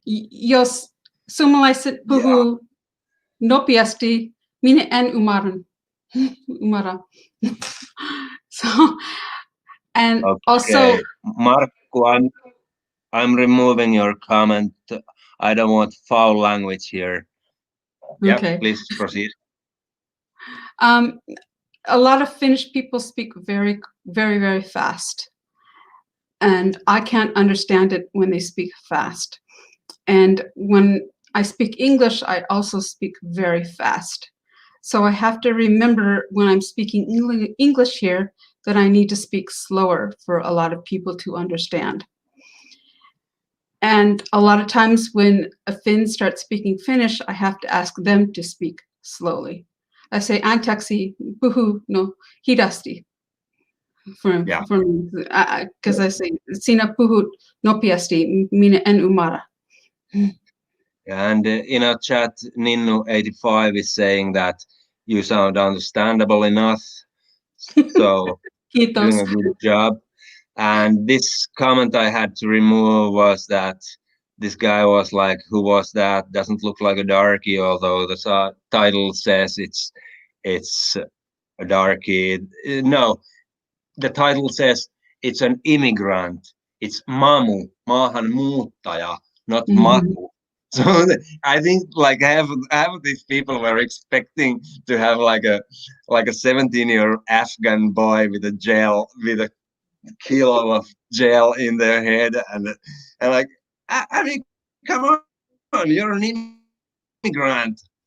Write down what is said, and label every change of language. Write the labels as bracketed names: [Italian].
[Finnish] Jos suomalaiset puhuu nopeasti, minä en ymmärrä. [English] So, and also, Markku, I'm removing your comment. I don't want foul language here. okay. Yeah, please proceed. A lot of Finnish people speak very, very, very fast. And I can't understand it when they speak fast. And when I speak English, I also speak very fast. So I have to remember when I'm speaking English here that I need to speak slower for a lot of people to understand. And a lot of times when a Finn starts speaking Finnish, I have to ask them to speak slowly. I say, [Finnish] anteeksi, puhu no hidasti. [English] Because I say, [Finnish] sinä puhut nopeasti, minä en ymmärrä. [English] And in our chat, Ninnu85 is saying that you sound understandable enough. So you're doing a good job. And this comment I had to remove was that this guy was like, who was that? Doesn't look like a darkie, although the title says it's a darkie. No, the title says it's an immigrant. It's mamu, maahanmuuttaja, not maku. So I think like half of these people were expecting to have like a 17-year Afghan boy with a kilo of gel in their head and like I mean, come on, you're an immigrant.